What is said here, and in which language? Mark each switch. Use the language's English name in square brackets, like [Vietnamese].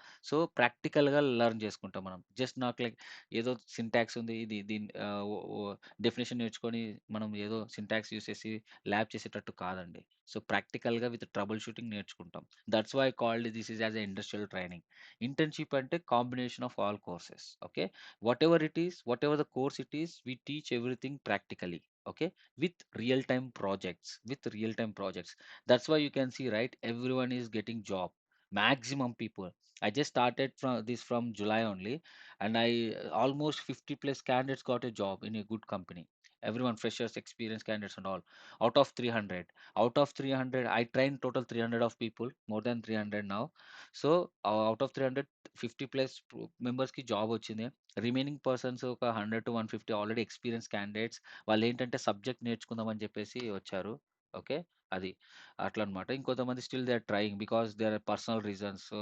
[Telugu] So ప్రాక్టికల్‌గా learn చేసుకుంటాం మనం. [English] just not like [Telugu] ఏదో సింటాక్స్ ఉంది, ఇది దీని డెఫినిషన్ నేర్చుకొని మనం ఏదో సింటాక్స్ యూజ్ చేసి ల్యాబ్ చేసేటట్టు కాదండి. సో ప్రాక్టికల్‌గా విత్ ట్రబుల్ షూటింగ్ నేర్చుకుంటాం. [English] That's why called this is as a industrial training. Internship అంటే combination of all courses. Okay. Whatever the course it is, we teach everything practically. Okay. With real time projects. That's why you can see, right, everyone is getting job. Maximum people. I just started from July only, and I almost 50 plus candidates got a job in a good company. Everyone, freshers, experienced candidates and all, out of 300. Out of 300 I trained total 300 of people, more than 300 now. [Telugu] So out of 300, 50 plus మెంబర్స్కి job వచ్చింది. Remaining persons ఒక 100 to 150 already experience candidates. వాళ్ళు ఏంటంటే subject నేర్చుకుందాం అని చెప్పేసి వచ్చారు. Okay. అది. అట్లనమాట. [English] ఇంకొంతమంది still they are trying because there are personal reasons.